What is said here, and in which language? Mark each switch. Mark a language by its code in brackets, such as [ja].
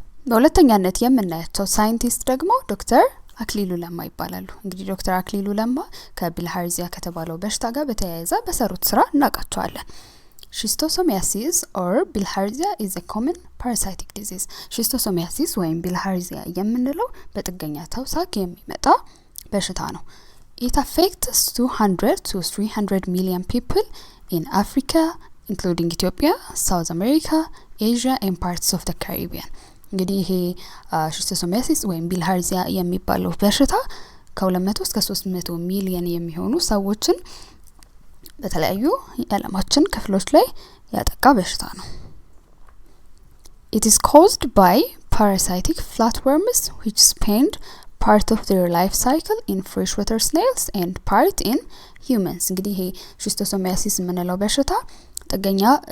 [am] በሁለተኛነት የምናያቸው ሳይንቲስት ደግሞ ዶክተር አክሊሉ ለማ ይባላሉ እንግዲህ ዶክተር አክሊሉ ለማ ከቢልሃርዚያ ከተባለው በሽታ ጋር በተያያዘ በሰሩት ስራ እናቃቸዋለን [en] Schistosomiasis or bilharzia is a common parasitic disease. [am] Schistosomiasis ወይም bilharzia የምንለው በጥገኛ ተውሳክ የሚመጣ በሽታ ነው. [en] It affects 200 to 300 million people in Africa, including Ethiopia, South America, Asia and parts of the Caribbean. [am] እንግዲህ ይሄ Schistosomiasis ወይም bilharzia የሚባለው በሽታ ከ200 እስከ 300 ሚሊዮን የሚሆኑ ሰዎችን በተለያዩ የዓለማችን ክፍሎች ላይ ያጠቃ በሽታ ነው [en] It is caused by parasitic flatworms which spend part of their life cycle in freshwater snails and part in humans [am] እንግዲህ ይሄ Schistosomiasis የምንለው በሽታ ጥገኛ